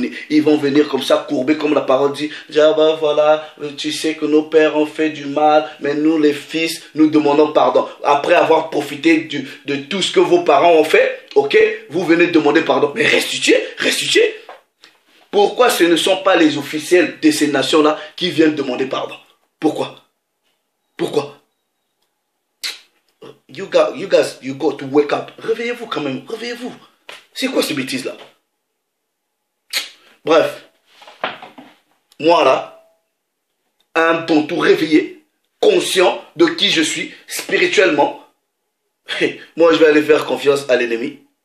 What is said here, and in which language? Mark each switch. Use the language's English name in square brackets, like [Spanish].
[French] Ils vont venir comme ça, courbés comme la parole dit. Ah ben voilà, tu sais que nos pères ont fait du mal, mais nous les fils, nous demandons pardon. Après avoir profité de tout ce que vos parents ont fait, ok, vous venez demander pardon. Mais restituez. Pourquoi ce ne sont pas les officiels de ces nations-là qui viennent demander pardon? Pourquoi? [English] You guys, you got to wake up. [French] Réveillez-vous quand même, réveillez-vous. C'est quoi ces bêtises-là? Bref, moi là, un bon tout réveillé, conscient de qui je suis spirituellement, moi je vais aller faire confiance à l'ennemi.